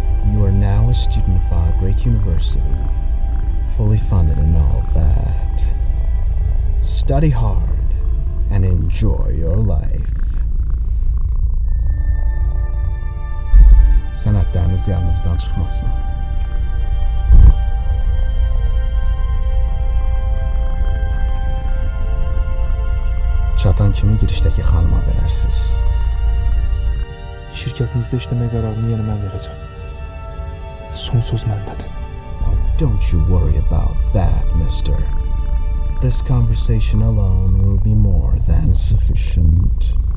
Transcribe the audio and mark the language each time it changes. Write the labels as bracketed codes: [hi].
[en] You are now a student of our great university, fully funded and all that. Study hard and enjoy your life. [az] Sənədləriniz yanınızdan çıxmasın. Çatan kimi girişdəki xanıma verərsiniz. Şirkətinizdə işləmək qərarını yenə mən verəcəm. Son söz məndədir. [en] Oh, don't you worry about that, mister. This conversation alone will be more than sufficient.